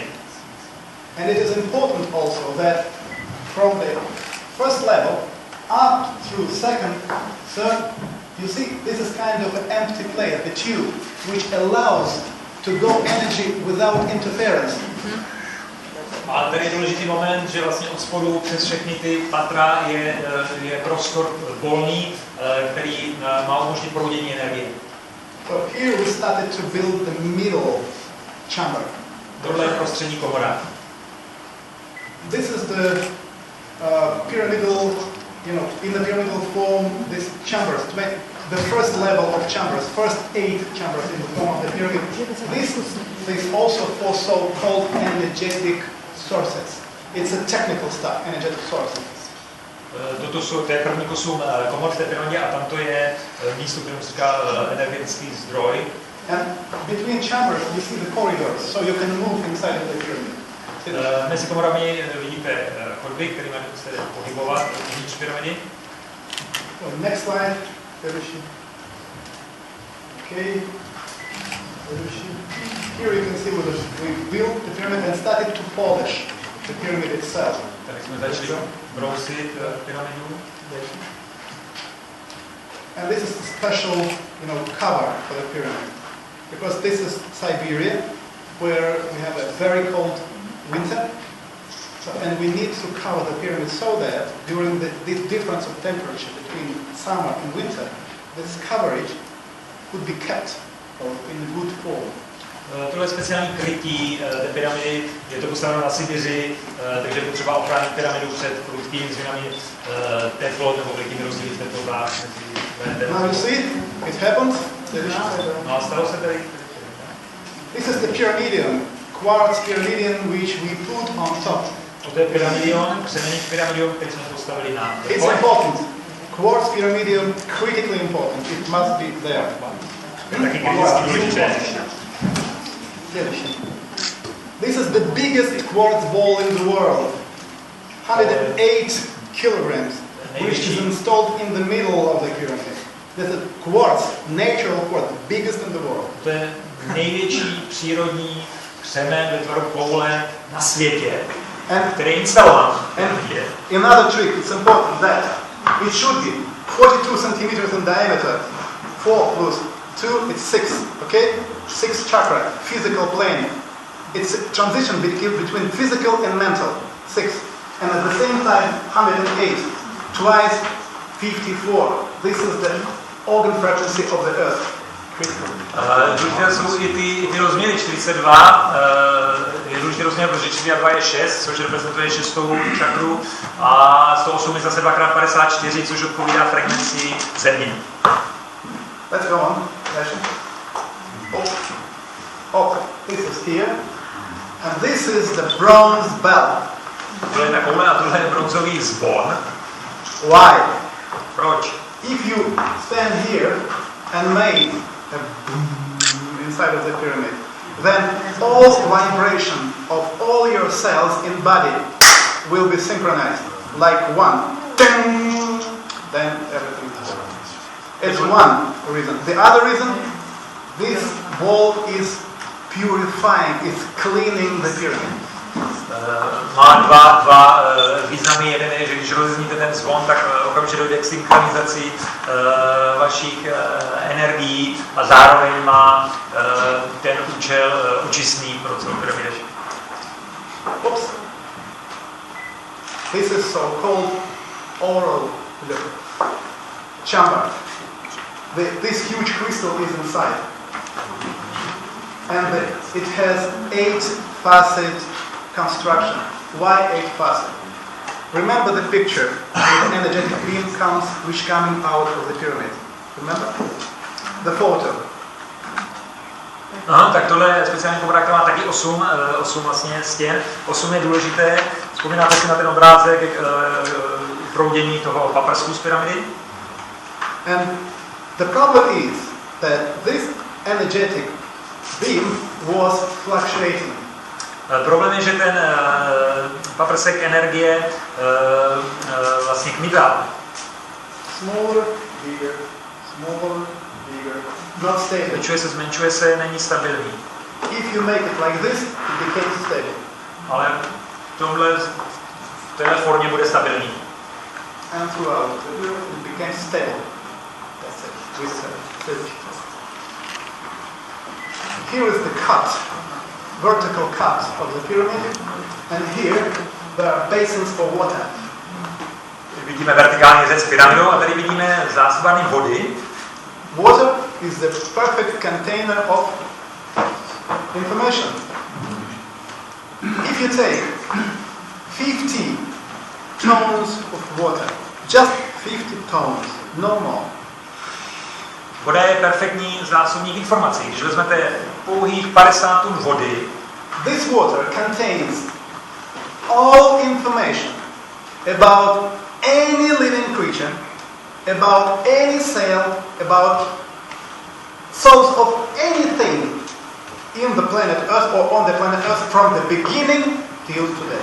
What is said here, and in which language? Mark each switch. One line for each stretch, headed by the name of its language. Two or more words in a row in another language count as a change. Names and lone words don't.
English: And it is important also that from the first level up through second, third, you see this is kind of an empty plate, the tube, which allows to go energy without interference.
Czech: A tady je důležitý moment, že vlastně od spodu přes všechny ty patra je prostor volný, který má umožnit proudění energie.
English: So here we started to build the middle chamber.
Czech: Tohle je prostřední komora.
English: This is the pyramidal, in the pyramidal form, these chambers, the first level of chambers, first 8 chambers in the form of the pyramid. This is also for so-called energetic sources. It's a technical stuff, energetic sources.
Czech: To je první 8 komor v té pyramidě a tam to je místo, kterému se říká energetický zdroj.
English: And between chambers you see the corridors, so you can move inside of the pyramid.
Czech: Mezi komorami vidíte chodby, kterými se pohybovat uvnitř pyramidy.
English: Next slide. Okay. Here you can see we built the pyramid and started to polish the pyramid itself.
Czech: Tady jsme začali brousit pyramidu.
English: And this is a special, cover for the pyramid, because this is Siberia, where we have a very cold winter. And we need to cover the pyramid so that during the difference of temperature between summer and winter, this coverage could be kept in good form.
Czech: Tohle speciální krytí té pyramidy je to postaveno na Sibiři, takže je potřeba ochránit pyramidu před prudkými změnami teplot nebo velikými rozdíly v teplotách.
English: Now you see, it happened.
Czech: No a stalo se tady.
English: This is the pyramidion, quartz pyramidion, which we put on top.
Czech: To je pyramidion, křemený pyramidion, který jsme postavili na vrchol.
English: It's important. Quartz pyramidion, critically important. It must be there.
Czech: Je taky kriticky důležité.
English: This is the biggest quartz ball in the world. 108 kilograms, which is installed in the middle of the pyramid. This is quartz, natural quartz, biggest in the world.
Czech: To je největší přírodní křemen ve tvaru koule na světě, který je instalován.
English: Another trick, it's important that it should be 42 centimeters in diameter. 4 plus 2, it's 6, okay? 6 chakra, physical plane. It's a transition between physical and mental, 6. And at the same time, 108, twice 54. This is the organ frequency of the earth.
Czech: Důležité jsou i ty rozměry 42, je důležitý rozměr, protože 42 je 6, což reprezentuje 6. čakru, a 108 je zase 2x54, což odpovídá frekvenci Země.
English: Let's go on. Okay, this is here, and this is the bronze bell.
Czech: Tohle je ta koule a tohle je bronzový zvon.
English: Why?
Czech: Proč?
English: If you stand here and make a boom inside of the pyramid, then all vibration of all your cells in body will be synchronized, like one. Ding! Then everything is over. It's one reason. The other reason, this ball is purifying, it's cleaning the pyramid.
Czech: Má dva významy. Jeden je, že když rozezníte ten zvon, tak okamžitě dojde k synchronizaci vašich energií a zároveň má ten účel očistný pro celou pyramidu.
English: Oops. This is so-called oral chamber. This huge crystal is inside. And it has 8-facet construction. Why 8-facet? Remember the picture with energetic beam comes which coming out of the pyramid. Remember? The photo.
Czech: Aha, tak tohle je speciální kovrák, který má taky 8 vlastně stěn. 8 je důležité. Vzpomínáte si na ten obrázek proudění toho paprsku z pyramidy?
English: And the problem is that this energetic beam was fluctuating.
Czech: Problém je, že ten paprsek energie vlastně kmitá.
English: Smaller, bigger, not stable.
Czech: Zmenšuje se, není stabilní.
English: If you make it like this, it becomes stable.
Czech: Ale v téhle formě bude stabilní.
English: And throughout it becomes stable. That's it. Here is the cut, vertical cut of the pyramid, and here there are basins for water.
Czech: Vidíme vertikální řez pyramidou a tady vidíme zásobárny vody.
English: Water is the perfect container of information. If you take 50 tons of water, just 50 tons, no more.
Czech: Voda je perfektní zásobník informací. Když vezmete pouhých 50 tun vody,
English: this water contains all information about any living creature, about any cell, about source of anything in the planet Earth or on the planet Earth from the beginning till today.